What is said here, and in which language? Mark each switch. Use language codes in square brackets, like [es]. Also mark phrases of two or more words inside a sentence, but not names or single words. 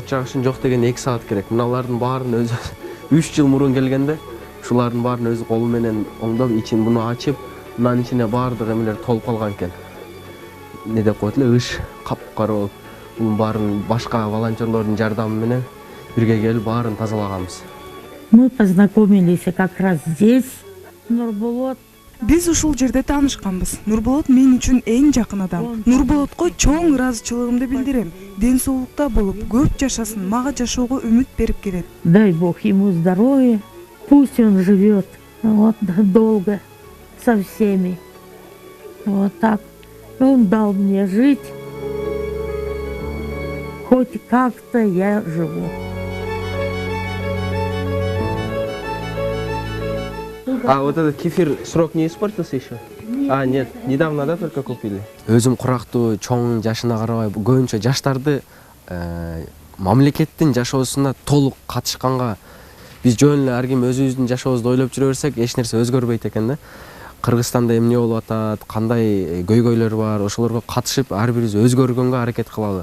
[ky] От жагышын жок деген 2 саат керек. Мыналардын баарын өзү 3 жыл мурун келгенде ушулардын баарын өзү колу менен оңдоп, ичин буну ачып, мынанын ичине баардык эмелер толуп калган экен. Не деп коет эле, ыш капкара болуп. Бунун баарын башка волонтерлордун жардамы менен бирге келип баарын тазалаганбыз. [ru] Мы познакомились как раз здесь. Нурболот. [ky] Биз ушул жерде таанышканбыз. Нурболот мен үчүн эң жакын адам. Нурболотко чоң ыраазычылыгымды билдирем. Ден соолукта болуп, көп жашасын, мага жашоого үмүт берип келет. [ru] Дай Бог ему здоровья. Пусть он живет вот долго со всеми. Вот так. Он дал мне жить. Хоть как-то я живу. Вот этот кефир срок не испортился еще? Нет, недавно, да, только купили? [ky] Өзүм курактуу, чоң жашына карабай, көбүнчө жаштарды мамлекеттин жашоосуна толук катышканга биз жөн эле ар ким өзүбүздүн жашообузду ойлоп жүрө берсек, эч нерсе өзгөрбөйт экен да. Кыргызстанда эмне болуп атат, кандай көйгөйлөр бар, ошолорго катышып ар бирибиз өзгөргөнгө аракет кылалы.